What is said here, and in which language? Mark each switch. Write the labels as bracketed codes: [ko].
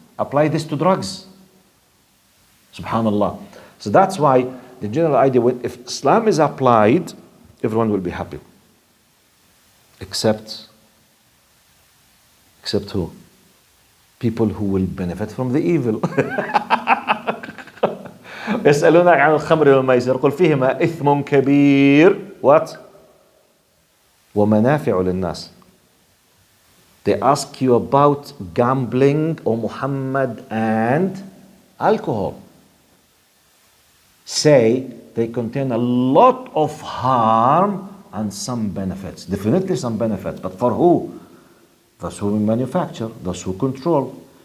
[en] Apply this to drugs. Subhanallah. So that's why the general idea, if Islam is applied, everyone will be happy. Except who? People who will benefit from the evil. [ar] يسألونك عن الخمر والميسر قل فيهما إثم كبير. What? ومنافع للناس. [en] They ask you about gambling or Muhammad and alcohol. Say they contain a lot of harm and some benefits. Definitely some benefits. But for who? Those who manufacture, those who control.